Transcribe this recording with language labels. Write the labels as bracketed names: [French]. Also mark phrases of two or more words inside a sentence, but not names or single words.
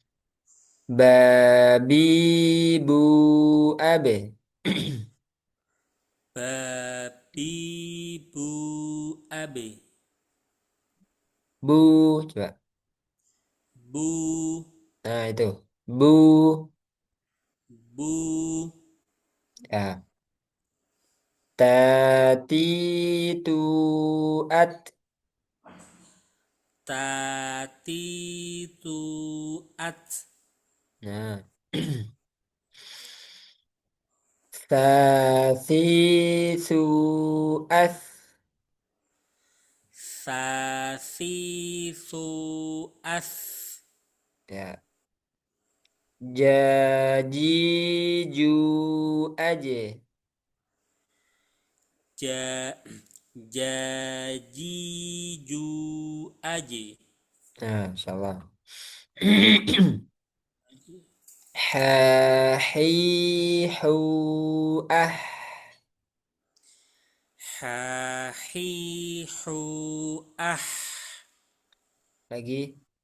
[Indonesian] Babi, bu, abe. Babi, Bu, Abe. Bu, coba. Bu, Nah, itu. Bu, Bu, ya. Tati, tu, at. Tati, Tu, At. Nah. Sasi, su, as. Sasi, Su, As. Ya. Jaji, ju, aje. Ja, Jaji, Ju, Aje. Nah, insyaallah. Ha, hi, hu, ah. Ha, Hi, Hu, Ah. Lagi.